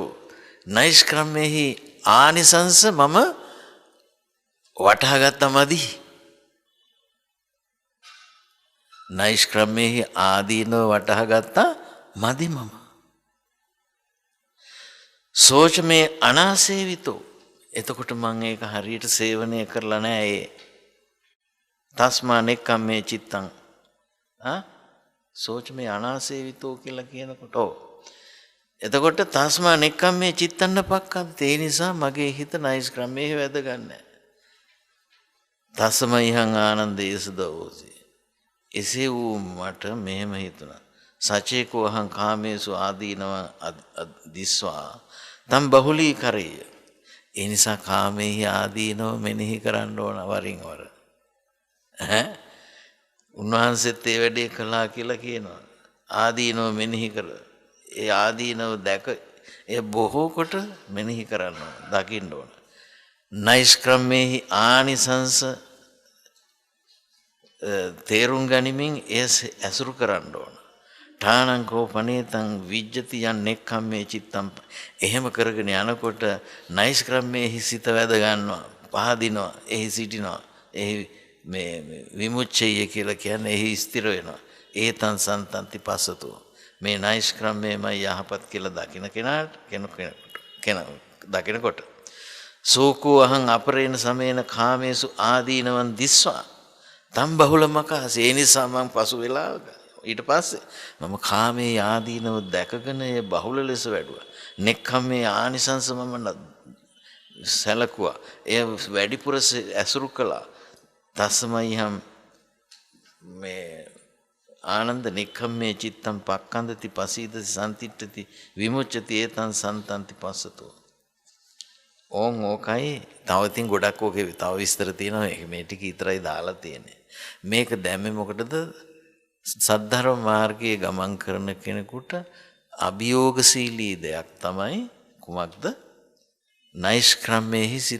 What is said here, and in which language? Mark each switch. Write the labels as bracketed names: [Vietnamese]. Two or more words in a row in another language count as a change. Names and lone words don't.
[Sinhala] නෛෂ්ක්‍රම්මේහි ආනිසංස මම වටහා ගත්තමදි. නෛෂ්ක්‍රම්මේහි ආදීනව වටහා ගත්තා මදි මම. [Pali] සෝච මේ අනාසේවිතෝ. [Sinhala] එතකොට මං ඒක හරියට සේවනය කරලා නෑ. [Pali] ඒ තස්මා නෙක්ඛම්මේ චිත්තං සෝච මේ අනාසේවිතෝ [Sinhala] කියලා කියනකොට එතකොට [Pali] තස්මා නෙක්ඛම්මේ චිත්තන්න පක්ඛන්ත. [Sinhala] ඒ නිසා මගේ හිත නෛෂ්ක්‍රම්‍යයේ වැදගන්නේ. [Pali] තස්මයිහං ආනන්දේස දෝසි. [Sinhala] එසේ වූ මට මෙහෙම හිතුණා. [Pali] සචේකෝ අහං කාමේසු ආදීනව දිස්වා තම් බහුලී කරේය. [Sinhala] ඒ නිසා කාමෙහි ආදීනව මෙනෙහි කරන්න ඕන වරින් වර. උන්වහන්සේත් ඒ වැඩේ කළා කියලා කියනවා. ආදීනව මෙනෙහි කර. ඒ ආදීනව දැක ඒ බොහෝ කොට මෙනෙහි කරන්න ඕන. දකින්න ඕන. නෛෂ්ක්‍රම්මේහි ආනිසංස තේරුම් ගනිමින් ඒ ඇසුරු කරන්න ඕන. [Pali] ඨානං කෝ පනේතං විජ්ජති යන් නෙක්ඛම්මේ චිත්තම්. [Sinhala] එහෙම කරගෙන යනකොට නෛෂ්ක්‍රම්මේහි සිත වැද ගන්නවා, පහදිනවා, එහි සිටිනවා. එහි මේ විමුච්ඡය කියලා කියන්නේ එහි ස්ථිර වෙනවා. [Pali] ඒතං සන්තන්ති පස්සතෝ. [Sinhala] මේ නෛෂ්ක්‍රම්මේමයි යහපත් කියලා දකින කෙනාට දකිනකොට [Pali] සෝකෝ අහං අපරේණ සමේන කාමේසු ආදීනවන් දිස්වා තම් බහුලමකාස. [Sinhala] ඒ නිසා මං පසු වෙලා ඊට පස්සේ මම කාමයේ ආදීනව දැකගෙන ඒ බහුල ලෙස වැඩුවා. නෙක්ඛම්මේ ආනිසංස මම සැලකුවා. එය වැඩිපුර ඇසුරු කළා. [Pali] තස්මයිහම් මේ ආනන්ද නෙක්ඛම්මේ චිත්තම් පක්ඛන්දති පසීදති සම්තිට්ඨති විමුච්ඡති ඒතං සන්තන්ති පස්සතෝ. [Sinhala] ඕකයි. තව ඉතින් ගොඩක් ඕකේ තව විස්තර තියෙනවා. මේ ටික විතරයි දාලා තියෙන්නේ. මේක දැම්මේ මොකටද? සද්ධර්ම මාර්ගයේ ගමන් කරන කෙනෙකුට අභියෝගශීලී දෙයක් තමයි කුමක්ද? නෛෂ්ක්‍රම්මේහි සිත.